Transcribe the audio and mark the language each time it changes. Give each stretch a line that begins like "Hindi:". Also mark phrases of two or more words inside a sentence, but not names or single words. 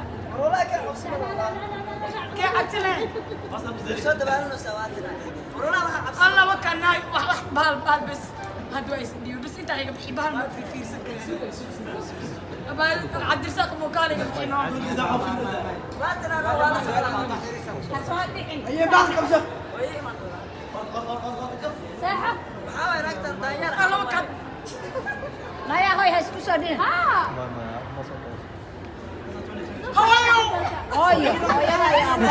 Somali: War walaahi ka cabsi badan walaahi. Kee cabsi leh? Soo dabaalano sawaatina. War walaahi waxa cabsi. Alla wa kanay, wax, wax, bahal, bahal bes. Hadda waa is dhiibo. Bes intaa iga bixi, bahal ma fi fiirsan karin. Abaa, Cabdirasaaq buu kaale iga bixi, no. Waatina, no, waa la socdaa. Ha soo dhicin. Ayee, bahal qabso. Way iman doonaa. Seexo. Maxaa waay, naagtan daanyeer ah? Alla wa kan. Naya, hoy, ha isku soo dhicin. Haa. Ma, ma, ma soo dhawo. Hooyo. Hooyo, hooyo, hooyo.